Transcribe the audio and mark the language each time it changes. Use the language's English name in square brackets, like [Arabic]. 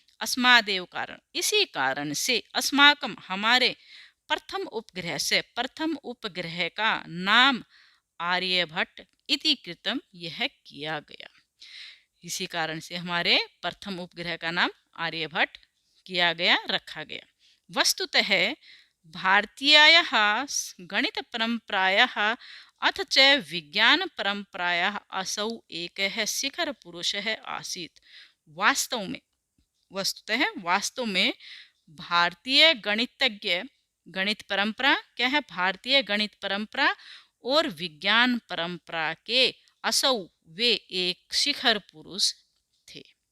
[Sanskrit] अस्मादेव कारण, [Hindi] इसी कारण से, [Sanskrit] अस्माकं [Hindi] हमारे, प्रथम उपग्रह से, प्रथम उपग्रह का नाम आर्यभट्ट [Sanskrit] इति कृतम् [Hindi] यह किया गया। इसी कारण से हमारे प्रथम उपग्रह का नाम आर्यभट्ट किया गया, रखा गया। [Sanskrit] वस्तुतः भारतीयायाः गणित परंपरायाः अथ च विज्ञान परंपरायाः असौ एकः शिखर पुरुषः आसीत्। [Hindi] वास्तव में, वस्तुतः वास्तव में भारतीय गणितज्ञ, गणित परंपरा क्या है, भारतीय गणित परंपरा और विज्ञान परंपरा के असौ, वे एक शिखर पुरुष थे।